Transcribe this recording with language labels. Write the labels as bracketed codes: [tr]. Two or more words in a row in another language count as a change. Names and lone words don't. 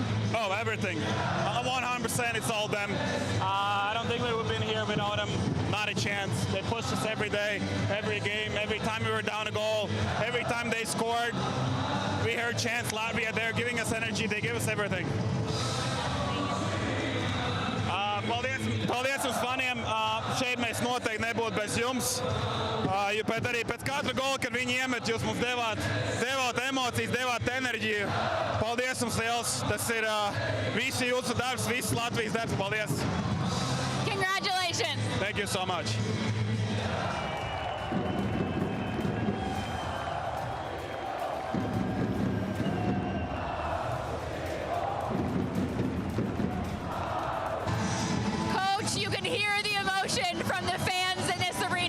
[en] Oh, everything. 100% it's all them. I don't think we would have been here without them. Not a chance. They pushed us every day, every game, every time we were down a goal, every time they scored. We heard chants Latvia. They're giving us energy. They give us everything. [lv] Paldies uz faniem. Šeit mēs noteikti nebūtu bez jums. Bet arī pēc katra gola, kad viņi iemet, jūs mums devāt emocijas, devāt enerģiju. Paldies jums liels. Tas ir visi jūsu darbs, visas Latvijas darbs. Paldies. [en] Congratulations. Thank you so much. You can hear the emotion from the fans in this arena.